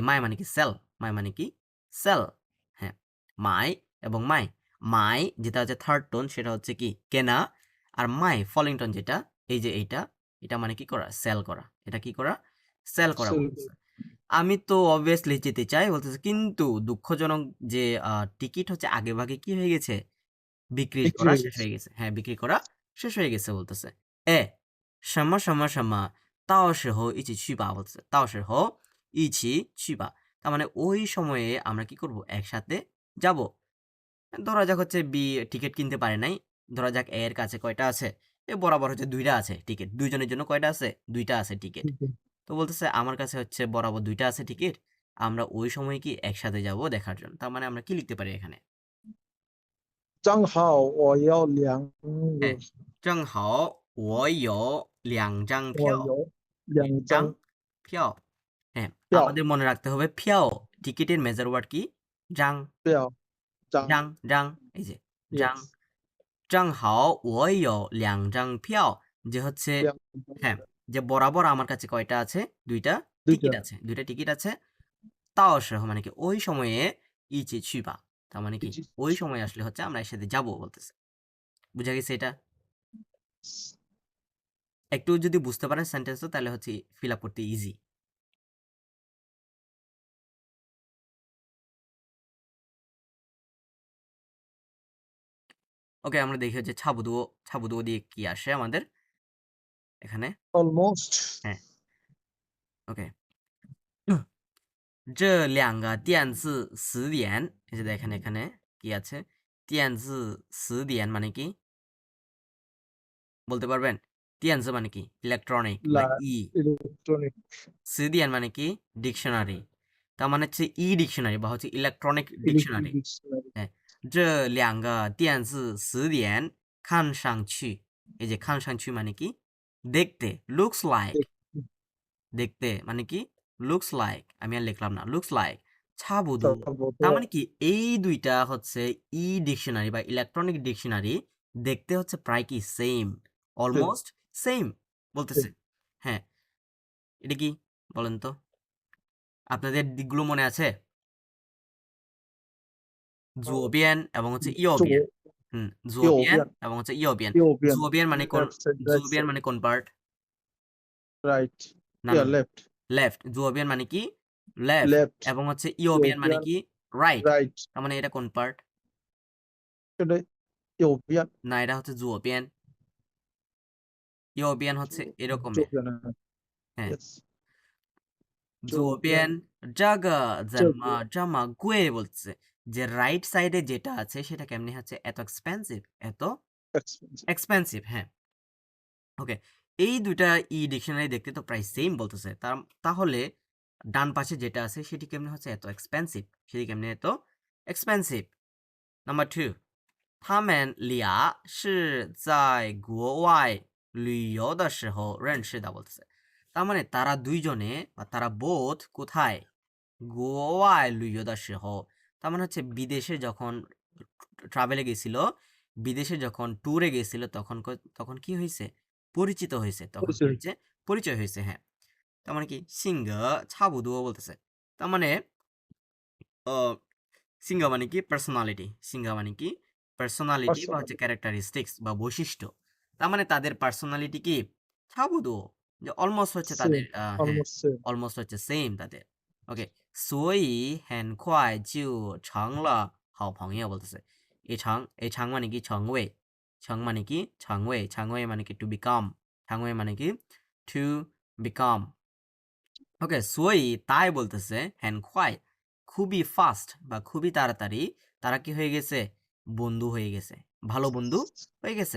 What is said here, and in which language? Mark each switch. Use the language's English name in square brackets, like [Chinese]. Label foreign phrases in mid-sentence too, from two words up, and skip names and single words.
[Bangla] মাই মানে কি সেল মাই মানে কি সেল হ্যাঁ মাই এবং মাই মাই যেটা হচ্ছে থার্ড টোন সেটা হচ্ছে কি কেনা আর মাই ফলিং টোন যেটা এই যে এইটা এটা মানে কি করা সেল করা এটা কি করা সেল করা বলতেছে আমি তো অবভিয়াসলি যেতে চাই বলতেছে কিন্তু দুঃখজনক যে টিকিট হচ্ছে আগে ভাগে কি হয়ে গেছে বিক্রি করা শেষ হয়ে গেছে হ্যাঁ বিক্রি করা শেষ হয়ে গেছে বলতেছে এ [Chinese] 什么什么什么到时候一起去吧 [Bangla] বলতেছে [Chinese] 到时候一起去吧 [Bangla] তার মানে ওই সময়ে আমরা কি করব একসাথে যাব ধরা যাক হচ্ছে বি টিকিট কিনতে পারে নাই ধরা যাক এ এর কাছে কয়টা আছে এ বরাবর হচ্ছে দুইটা আছে টিকিট দুইজনের জন্য কয়টা আছে দুইটা আছে টিকিট তো বলতেছে আমার কাছে হচ্ছে বরাবর দুইটা আছে টিকিট আমরা ওই সময় কি একসাথে যাব দেখার জন্য তার মানে আমরা কি লিখতে পারি এখানে [Chinese] 正好我要两个 হ্যাঁ 正好我有2张票我有两张票 হ্যাঁ 票 [Bangla] আমাদের মনে রাখতে হবে ফিয়াও টিকিটের [English] measure word [Bangla] কি জাং [Chinese] 票张 [Bangla] জাং জাং এই যে জাং [English] yes [Chinese] 正好我有2张票 [Bangla] যে হচ্ছে [Chinese] 两 [Bangla] হ্যাঁ যে বরাবর আমার কাছে কয়টা আছে দুইটা টিকিট [Chinese] 对的 [Bangla] আছে দুইটা টিকিট আছে তাও সহ মানে কি ওই সময়ে [Chinese] 一起去吧 [Bangla] তার মানে কি [Chinese] 一起 [Bangla] ওই সময় আসলে হচ্ছে আমরা একসাথে যাবো বলতেছে বুঝা গেছে এটা একটু যদি বুঝতে পারেন সেন্টেন্সটা তাহলে হচ্ছে [English] fill up [Bangla] করতে ইজি ওকে আমরা দেখি হচ্ছে [Chinese] 差不多 差不多 [Bangla] দিয়ে কি আসে আমাদের এখানে [English] almost [Bangla] হ্যাঁ ওকে [Chinese] 这两个电子词典 [Bangla] এই যে দেখেন এখানে কি আছে [Chinese] 电子词典 [Bangla] মানে কি বলতে পারবেন 电子 মানে কি ইলেকট্রনিক বা la ই [English] electronic [Bangla] 词典 মানে কি ডিকশনারি তার মানে হচ্ছে [English] e dictionary [Bangla] বা হচ্ছে [English] electronic dictionary electronic dictionary [Chinese] 哎这两个电子词典看上去 [Bangla] এই যে [Chinese] 看上去 [Bangla] মানে কি দেখতে [English] looks like [Bangla] দেখতে মানে কি [English] looks like [Bangla] আমি আর লিখলাম না [English] looks like [Bangla] ছাবুদু তার মানে কি এই দুইটা হচ্ছে [English] e dictionary [Bangla] বা [English] electronic dictionary [Bangla] দেখতে হচ্ছে প্রায় কি সেম [English] almost same [Bangla] বলতেছে হ্যাঁ এটা কি বলেন তো আপনাদের দিকগুলো মনে আছে জুওবিয়ান এবং হচ্ছে ইওবিয়ান জুওবিয়ান এবং হচ্ছে ইওবিয়ান জুওবিয়ান মানে কোন জুওবিয়ান মানে কোন পার্ট [English] right [Bangla] না [English] yeah left [Bangla] লেফট জুওবিয়ান মানে কি লেফট [English] left [Bangla] এবং হচ্ছে ইওবিয়ান মানে কি রাইট [English] right [Bangla] তার মানে এটা কোন পার্ট [Chinese] 这个右边 [Bangla] না এটা হচ্ছে জুওবিয়ান ইওবিয়ান হচ্ছে [Chinese] 左 [Bangla] এরকমের [Chinese] 边的 [Bangla] হ্যাঁ [English] yes [Chinese] 左边这个怎么这么贵 [Bangla] বলছে যে রাইট সাইডে যেটা আছে সেটা কেমনে হচ্ছে এত এক্সপেন্সিভ এত [English] expensive [Bangla] এক্সপেন্সিভ হ্যাঁ ওকে এই দুইটা ই ডিকশনারি দেখতে তো প্রায় সেম বলতেছে তাহলে ডান পাশে যেটা আছে সেটি কেমনে হচ্ছে এত এক্সপেন্সিভ সেটি কেমনে এত এক্সপেন্সিভ নাম্বার 2 [Chinese] 他们俩是在国外旅游的时候认识的 [Bangla] বলতেছে তার মানে তারা দুইজনে বা তারা বোধ কোথায় গোয়ায় লুইয় দা সহ তার মানে হচ্ছে বিদেশে যখন ট্রাভেলে গেছিল বিদেশে যখন ট্যুরে গেছিল তখন কি হয়েছে পরিচিত হয়েছে তখন কি হয়েছে পরিচয় হয়েছে হ্যাঁ তার মানে কি সিংহ ছাবুদুও বলতেছে তার মানে সিংহ মানে কি পার্সোনালিটি সিংহ মানে কি পার্সোনালিটি বা হচ্ছে ক্যারেক্টারিস্টিক্স বা বৈশিষ্ট্য তার মানে তাদের পার্সোনালিটি কি ছাবুদো যে অলমোস্ট হচ্ছে তাদের [English] same, [Bangla] হ্যাঁ [English] almost same. [Bangla] অলমোস্ট হচ্ছে সেম তাদের ওকে [Chinese] 所以很快就成了好朋友 [Bangla] বলতেছে এই ছাং মানে কি ছাং মানে কি [English] to become [Bangla] মানে কি [English] to become [Bangla] ওকে 所以তাই বলতেছে হ্যান খুবই ফাস্ট বা খুবই তাড়াতাড়ি তারা কি হয়ে গেছে বন্ধু হয়ে গেছে ভালো বন্ধু হয়ে গেছে